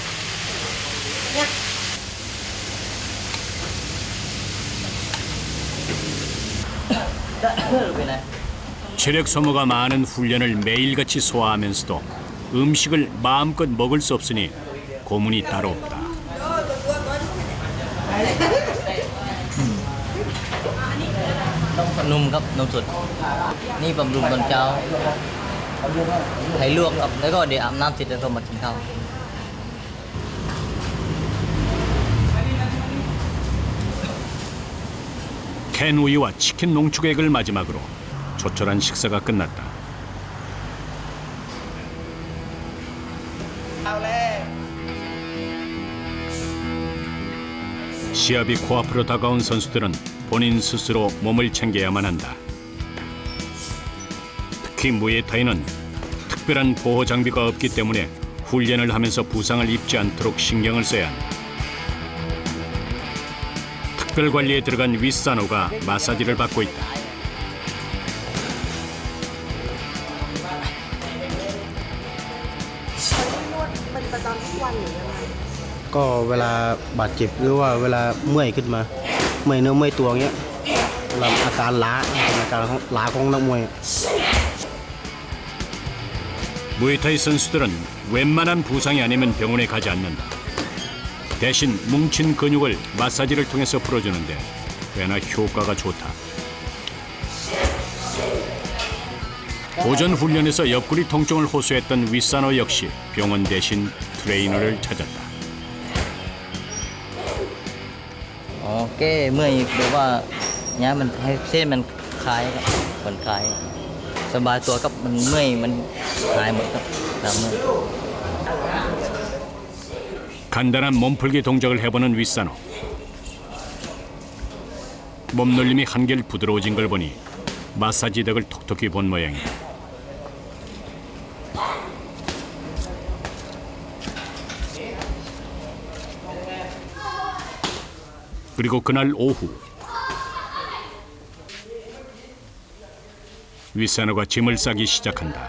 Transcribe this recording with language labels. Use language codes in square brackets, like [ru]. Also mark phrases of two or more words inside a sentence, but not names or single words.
[ko] 체력 소모가 많은 훈련을 매일같이 소화하면서도 음식을 마음껏 먹을 수 없으니 고문이 따로 없다. [th] numครับนมสดนี่บำรุงตอนเช้าให้ลวกครับแล้วก็เดี๋ยวอาบน้ำเสร็จแล้วก็มากินข้าว [ko] 캔 우유와 치킨 농축액을 마지막으로 조촐한 식사가 끝났다. 시합이 코앞으로 다가온 선수들은 본인 스스로 몸을 챙겨야만 한다. 특히 무에타이는 특별한 보호 장비가 없기 때문에 훈련을 하면서 부상을 입지 않도록 신경을 써야 한다. 특별 관리에 들어간 윗사노가 마사지를 받고 있다. [th] นวดเป็นประจำทุกวันหรือยังไง ก็เวลาบาดเจ็บหรือว่าเวลาเมื่อยขึ้นมาเมื่อยเนื้อเมื่อยตัวเงี้ยเราอาการล้าเป็นอาการของล้าของนักมวย [ko] 무에타이 선수들은 웬만한 부상이 아니면 병원에 가지 않는다. 대신 뭉친 근육을 마사지를 통해서 풀어주는데 꽤나 효과가 좋다. 오전 훈련에서 옆구리 통증을 호소했던 윗사노 역시 병원 대신 트레이너를 찾았다. [th] อ๋อแก้เมื่อยแบบว่าเนี้ยมันให้เส้นมันคลายครับผ่อนคลายสบายตัวครับมันเมื่อยมันหายหมดครับตามเมื่อย [ko] 간단한 몸풀기 동작을 해보는 윗산호. 몸놀림이 한결 부드러워진 걸 보니 마사지 덕을 톡톡히 본 모양이다. 그리고 그날 오후 윗산호가 짐을 싸기 시작한다.